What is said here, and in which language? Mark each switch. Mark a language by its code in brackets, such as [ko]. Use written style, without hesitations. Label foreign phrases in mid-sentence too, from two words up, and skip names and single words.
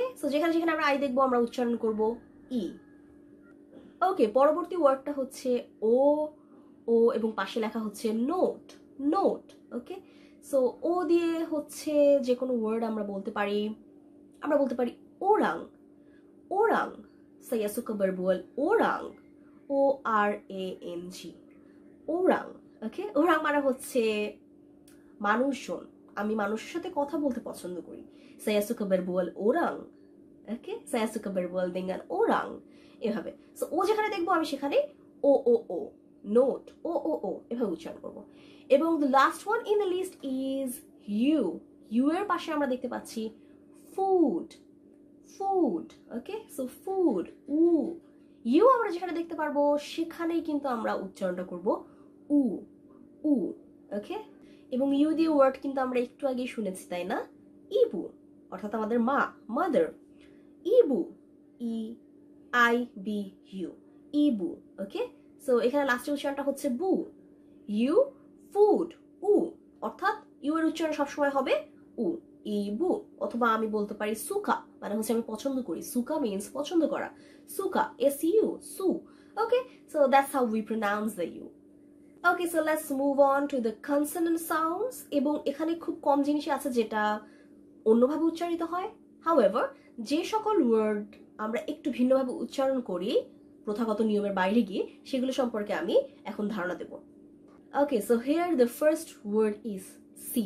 [bn] সো যেখানে যেখানে আমরা আই দেখবো আমরা উচ্চারণ করব ই, ওকে? পরবর্তী ওয়ার্ডটা হচ্ছে ও, ও এবং পাশে লেখা হচ্ছে নোট, নোট, ওকে? সো ও দিয়ে হচ্ছে যে কোনো ওয়ার্ড আমরা বলতে পারি, ওরাং, ওরাং, [ms] saya suka berbual orang, [bn] ও আর এ এন জি, ওরাং, ওকে? ওরাং মানে হচ্ছে মানুষজন, আমি মানুষের সাথে কথা বলতে পছন্দ করি, [ms] saya suka berbual orang, ওকে? saya suka berbual dengan orang, [bn] এভাবে। সো ও যেখানে দেখবো আমি সেখানে ও ও ও, নোট, ও ও ও এভাবে উচ্চারণ করবো। [en] এবং the last one in the list is U, [bn] ইউ এর পাশে আমরা দেখতে পাচ্ছি [en] food, food, okay? So food, [bn] উ ইউ আমরা যেখানে দেখতে পারবো সেখানেই কিন্তু আমরা উচ্চারণটা করব উ, উ, ওকে? এবং ইউ দিয়ে ওয়ার্ড কিন্তু আমরা একটু আগেই শুনেছি, তাই না? ইবু, অর্থাৎ আমাদের মা, মাদার। ইবু, ই আই বি ইউ, ইবু, ওকে? সো এখানে লাস্টের উচ্চারণটা হচ্ছে বু। ইউ, ফুড, উ, অর্থাৎ ইউ এর উচ্চারণ সবসময় হবে উ, ইবু। অথবা আমি বলতে পারি সুকা, মানে হচ্ছে আমি পছন্দ করি। সুকা মিন্স পছন্দ করা। সুকা, এস ইউ, সু, ওকে? [en] So that's how we pronounce the U. Okay, so let's move on to the consonant sounds. [bn] এবং এখানে খুব কম জিনিসই আছে যেটা অন্যভাবে উচ্চারিত হয়। হাউএভার, যে সকল ওয়ার্ড আমরা একটু ভিন্নভাবে উচ্চারণ করি প্রথাগত নিয়মের বাইরে গিয়ে, সেগুলো সম্পর্কে আমি এখন ধারণা দেব। [en] Okay, so here the first word is C.